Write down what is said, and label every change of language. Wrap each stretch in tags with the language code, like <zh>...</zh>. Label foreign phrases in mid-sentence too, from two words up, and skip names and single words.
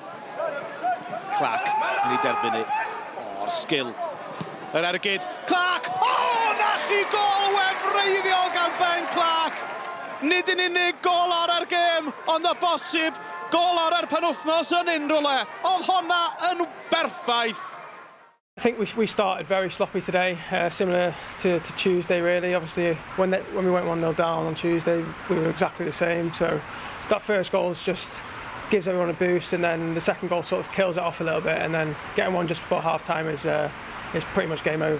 <cy>Clark yn ei derbyn ni. O'r sgil. Yr ergyd. Clark! Na chi gol wefreiddiol gan Ben Clark! Nid yn unig gol ar gêm, ond o bosib gol ar penwythnos yn unrhyw le. Oedd honna yn berffaith.</cy> <en>I think we started very sloppy today, similar to Tuesday really. Obviously, when we went 1-0 down on Tuesday, we were exactly the same. So that first goal just gives everyone a boost, and then the second goal sort of kills it off a little bit, and then getting one just before half-time is pretty much game over.</en>